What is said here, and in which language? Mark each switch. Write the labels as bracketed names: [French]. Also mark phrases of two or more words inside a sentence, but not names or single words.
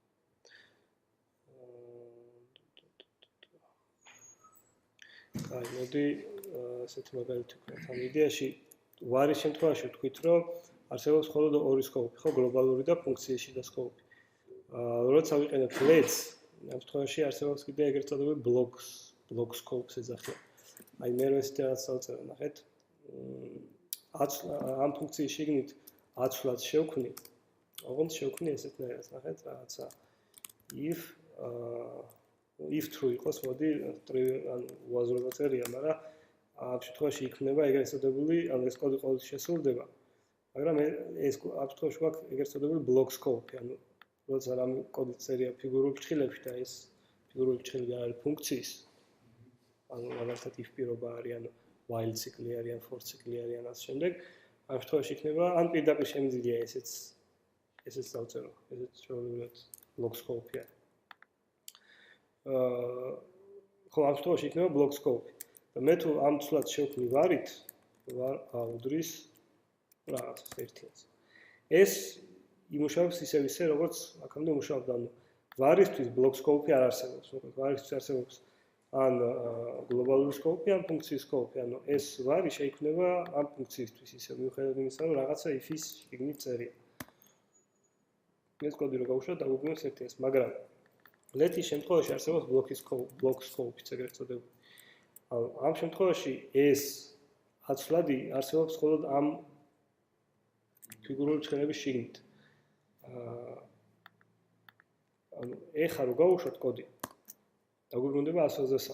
[Georgian] აი მოდი ასეთი მაგალითი ვქნათ. ამ იდეაში ვარის შემთხვევაში ვთქვით, რომ არსებობს მხოლოდ ორი სკოპი, ხო, გლობალური და ფუნქციის შიდა სკოპი. როცა ვიყენებთ lets, ამ შემთხვევაში არსებობს კიდე ეგრეთ წოდებული [English] block scopes [Georgian] ეძახიან. აი მე რო ეს რაღაც დავწერე, ნახეთ. ამ ფუნქციის შიგნით აცვლად შევქმნი. ოღონდ შევქმნი ესეთნაირად, ნახეთ, რაღაცა [English] if true [Georgian] იყოს, მოდი ანუ უაზრობა წერია, მაგრამ ამ შემთხვევაში იქნება ეგრეთ წოდებული, ანუ ეს კოდი ყოველთვის შესრულდება. მაგრამ ეს ამ შემთხვევაში გვაქვს ეგრეთ წოდებული [English] block scope, [Georgian] ანუ როცა რამე კოდი წერია ფიგურულ ფრჩხილებში და ეს ფიგურული ფრჩხილი არის ფუნქციის, ანუ მაგალითად if პირობა არის, ანუ while ციკლი არის, ან for ციკლი არის, ან ასე შემდეგ, ამ შემთხვევაში იქნება, ან პირდაპირ შემიძლია ესეც დავწერო, ესეც ჩვეულებრივად [English] block scope-ია. [Georgian] ხო, ამ შემთხვევაში იქნება [English] block scope. [Georgian] და მე თუ ამ ცვლად შევქმნი ვარით, ვარ აუდრის რაღაცას ერთიანს. ეს იმუშავებს ისე როგორც აქამდე მუშაობდა, ანუ ვარისთვის [English] block scope [Georgian] არ არსებობს, მოკლედ ვარისთვის არსებობს ან გლობალური სკოპი, ან ფუნქციის სკოპი, ანუ ეს ვარი შეიქმნება ამ ფუნქციისთვის, ისე მიუხედავად იმისა, რომ რაღაცა if-ის შიგნით წერია. ეს კოდი რო გავუშვათ, დაგვიგვინოს ერთიანს, მაგრამ ლეთის შემთხვევაში არსებობს [English] block scope-იც [Georgian] ეგრეთ წოდებული. ამ შემთხვევაში ეს აცვლადი არსებობს მხოლოდ ამ ფიგურული ფრჩხილების შიგნით. ანუ ეხლა რო გავუშვათ კოდი, დაგვიბრუნდება 123.